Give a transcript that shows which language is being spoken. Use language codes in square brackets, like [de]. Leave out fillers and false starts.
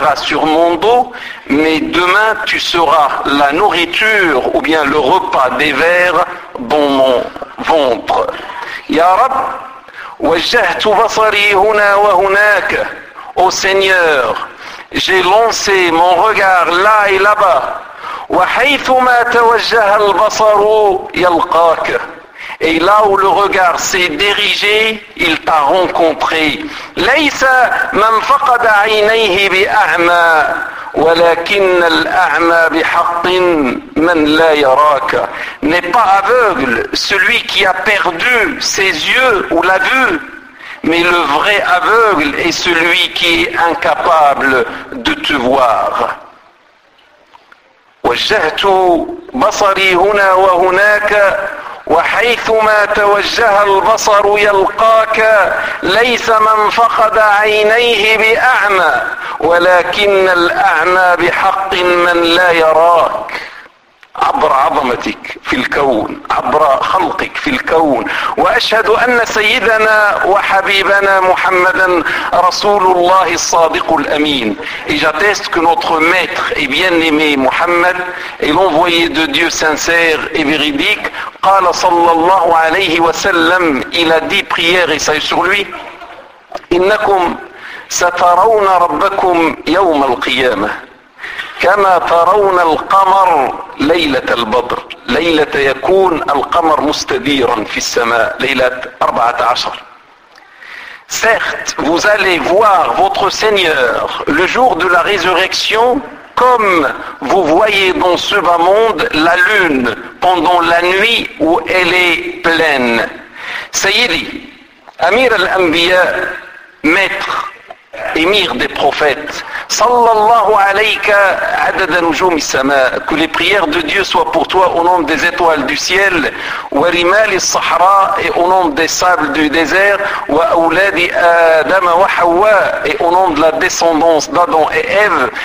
[fr] sur mon dos, mais demain tu seras la nourriture ou bien le repas des vers dans mon ventre. [ar] Ya Rab, wajjahtu basari huna wa hunak, [fr] ô Seigneur, j'ai lancé mon regard là et là-bas. [ar] وحيثما توجه البصر يلقاك. [fr] Et là où le regard s'est dirigé, il t'a rencontré. [ar] ليس من فقد عينيه بأعمى ولكن الأعمى بحق من لا يراك. [fr] N'est pas aveugle celui qui a perdu ses yeux ou la vue, mais le vrai aveugle est celui qui est incapable de te voir. [ar] وجهت بصري هنا وهناك وحيثما توجه البصر يلقاك ليس من فقد عينيه بأعمى ولكن الأعمى بحق من لا يراك. عبر عظمتك في الكون، عبر خلقك في الكون. وأشهد أن سيدنا وحبيبنا محمدا رسول الله الصادق الأمين. [fr] Et j'atteste que notre maître et bien-aimé Muhammad est l'envoyé de Dieu sincère et véridique. [ar] قال صلى الله عليه وسلم, [fr] il a dit, prière et salut sur lui: [ar] إنكم سترون ربكم يوم القيامة كما ترون القمر ليلة البدر. ليلة يكون القمر مستديرا في السماء. ليلة 14. [fr] Certes, vous allez voir votre Seigneur le jour de la résurrection comme vous voyez dans ce bas monde la lune pendant la nuit où elle est pleine. [ar] Sayyidi, Amir al-Anbiya, [fr] maître, émir des prophètes, [ar] sallallahu alayka adada nujumi sama, [fr] que les prières de Dieu soient pour toi au nom des étoiles du ciel, [ar] wa rimali sahara, [fr] et au nom des sables du désert, [ar] wa auladi adama wa hawa, [fr] et au nom de la descendance d'Adam et Ève.